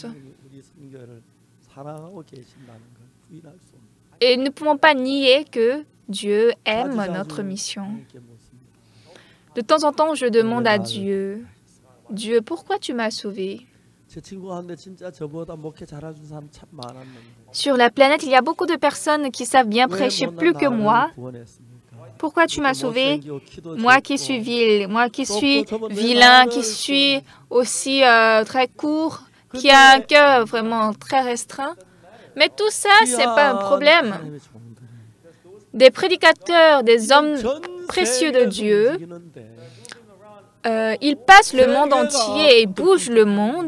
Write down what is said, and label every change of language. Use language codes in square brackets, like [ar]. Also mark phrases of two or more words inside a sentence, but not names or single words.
[ko] 우리 선교를 사랑하고 계신다는 걸 부인할 수 없는. [fr] Et nous ne pouvons pas nier que Dieu aime notre mission. [ko] 하나님께 묻습니다. [fr] De temps en temps, je demande à Dieu, Dieu, pourquoi tu m'as sauvé? [ko] 제 친구 한데 진짜 저보다 목회 잘해준 사람 참 많았는데. [fr] Sur la planète, il y a beaucoup de personnes qui savent bien prêcher plus que moi. Pourquoi tu m'as sauvé? Moi qui suis vil, moi qui suis vilain, qui suis aussi très court, qui a un cœur vraiment très restreint. Mais tout ça, c'est pas un problème. Des prédicateurs, des hommes précieux de Dieu, ils passent le monde entier et bougent le monde.